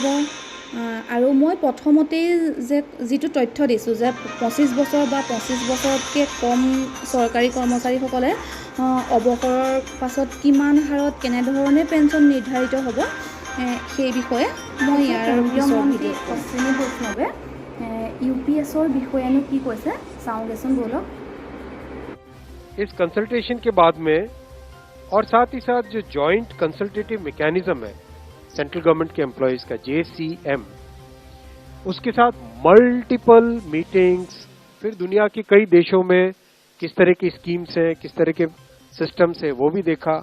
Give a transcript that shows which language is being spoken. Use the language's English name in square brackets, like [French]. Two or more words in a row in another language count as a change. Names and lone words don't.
[Assamese] আৰু মই প্ৰথমতেই যিটো তথ্য দিছোঁ যে 25 বছৰ বা 25 বছৰতকৈ কম চৰকাৰী কৰ্মচাৰীসকলে অৱসৰৰ পাছত কিমান হাৰত কেনেধৰণে পেঞ্চন নিৰ্ধাৰিত হ'ব, সেই বিষয়ে মই ইয়াৰ মন্ত্ৰী অশ্বিনী বৈষ্ণৱে UPSৰ বিষয়েনো কি কৈছে চাওঁগেচোন বলক। [Hindi] इस कंसल्टेशन के बाद में और साथ ही साथ जो [English] joint consultative mechanism [Hindi] है [English] central government [Hindi] के एम्प्लॉयज का JCM, उसके साथ [English] multiple meetings, [Hindi] फिर दुनिया के कई देशों में किस तरह की स्कीम्स हैं, किस तरह के सिस्टम्स हैं, वो भी देखा।